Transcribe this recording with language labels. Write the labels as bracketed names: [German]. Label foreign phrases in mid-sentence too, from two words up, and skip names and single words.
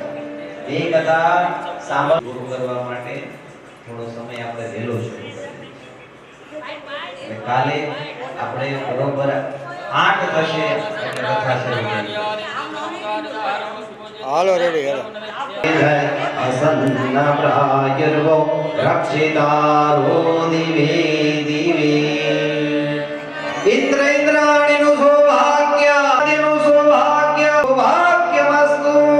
[Gujarati] બે કથા સાંભળ કરવા માટે થોડો સમય આપણે વહેલો શરૂ કરીએ. એટલે કાલે આપણે બરોબર 8 થશે એટલે કથા શરૂ કરીએ. હાલો રેડી હાલો. [Sanskrit] असन्ना प्रायर्वो रक्षितारो दिवे दिवे इंद्र इंद्राणिनु सौभाग्य सौभाग्यमस्तु.